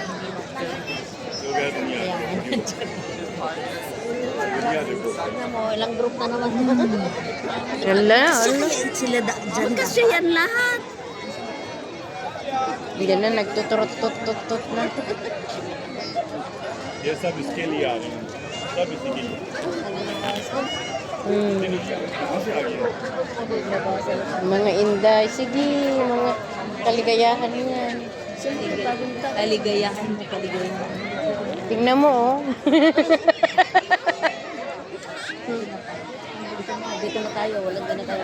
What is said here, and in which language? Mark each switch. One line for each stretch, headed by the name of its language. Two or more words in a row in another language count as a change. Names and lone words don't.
Filipino: Tingnan mo, ilang group na naman. Wala, Sila dyan. Kasi yan lahat. Hindi na, nagtuturot-tut-tut na.
Hindi: ये सब इसके लिए आ रहे हैं सब इसी के लिए कहाँ से आ गया
Filipino: Mga inday, sige, mga kaligayahan yan. Kaligayahan mo, kaligayahan. Tingnan mo, oh. Dito na tayo, walang ganun tayo.